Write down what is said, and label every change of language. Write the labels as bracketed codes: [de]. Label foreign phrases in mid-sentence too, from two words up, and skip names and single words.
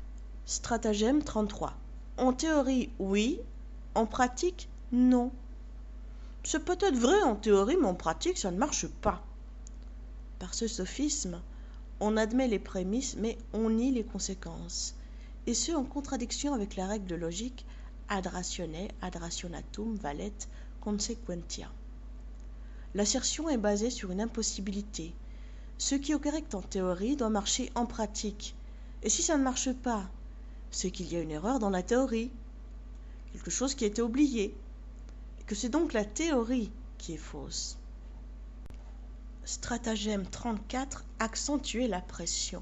[fr] Stratagème 33. En théorie, oui. En pratique, non. C'est peut-être vrai en théorie, mais en pratique, ça ne marche pas. Par ce sophisme, on admet les prémices, mais on nie les conséquences, et ce en contradiction avec la règle de logique [la] ad ratione, ad rationatum valet consequentia. [fr] L'assertion est basée sur une impossibilité. Ce qui est correct en théorie doit marcher en pratique. Et si ça ne marche pas, c'est qu'il y a une erreur dans la théorie, quelque chose qui a été oublié, et que c'est donc la théorie qui est fausse. Stratagème 34. Accentuer la pression.